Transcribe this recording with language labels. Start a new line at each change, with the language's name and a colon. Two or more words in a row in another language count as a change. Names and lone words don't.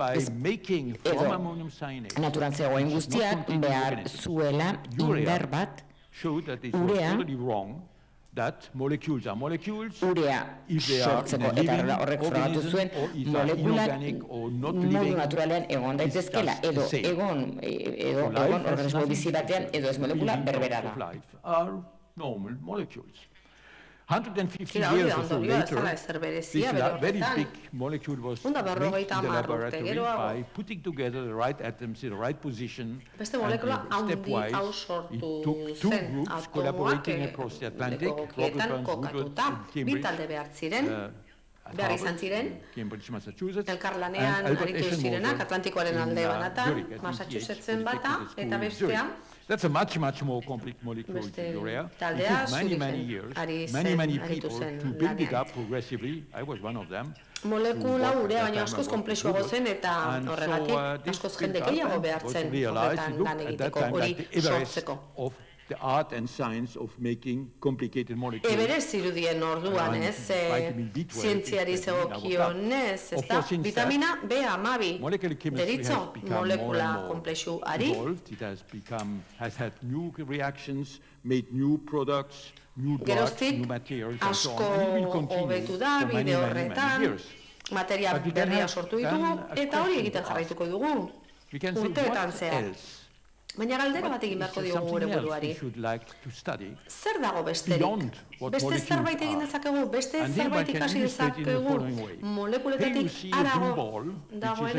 Basque: naturan zegoen guztiak behar zuela indar bat urea sortzeko, eta horrek frogatu zuen molekulak modu naturalean egon daitezkela, edo egon organismo bizi batean, edo ez molekula berbera da.
English: 150 years or so later, this very big molecule was made in the laboratory by putting together the right atoms in the right position, and stepwise it took two groups collaborating across the Atlantic, Robert Burns Woodward in Cambridge, Massachusetts,
Basque: elkarlanean aritu zirenak, Atlantikoaren alde banatan, Massachusettsen bata, eta bestea,
English: that's a much more complex molecule than urea. It took many years, many people to build it up progressively. I was one of them.
Basque: Molekula urea baino askoz konplexuago zen eta horregatik askoz jende gehiago behartzen horretan lan egiteko, hori sortzeko.
English: The art and science of making complicated molecules.
Basque: Eberez zirudien orduan, zientziari zegokionez, ez da? Vitamina B12 deritzo molekula konplexuari.
English: It has had new reactions, made new products, new drugs, new materials, and so on. And it will continue for many.
Basque: Materia berria sortu ditugu, eta hori egiten jarraituko dugu. Urteetan zehar. Baina galdera bat egin beharko diogu gure buruari. Zer dago besterik? Beste zerbait egin dezakegu, beste zerbait ikasi dezakegu, molekuletatik harago dagoena.